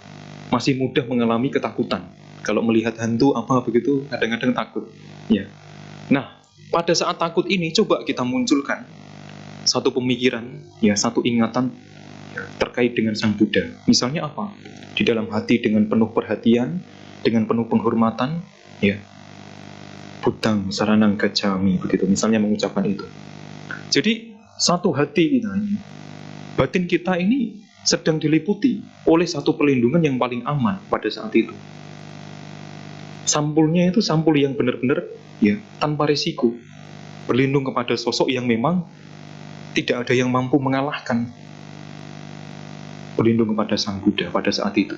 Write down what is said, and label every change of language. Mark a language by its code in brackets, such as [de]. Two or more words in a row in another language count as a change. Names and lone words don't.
[id] Masih mudah mengalami ketakutan. Kalau melihat hantu apa begitu, kadang-kadang takut. Ya. Nah, pada saat takut ini coba kita munculkan satu pemikiran, ya, satu ingatan. terkait dengan Sang Buddha. Misalnya apa? Di dalam hati dengan penuh perhatian, dengan penuh penghormatan, ya. [pi] Buddhang saranang gacchami, [id] begitu. Misalnya mengucapkan itu. Jadi satu hati kita ini, batin kita ini sedang diliputi oleh satu perlindungan yang paling aman pada saat itu. Sampulnya itu sampul yang benar-benar ya tanpa risiko, berlindung kepada sosok yang memang tidak ada yang mampu mengalahkan, berlindung kepada Sang Buddha pada saat itu.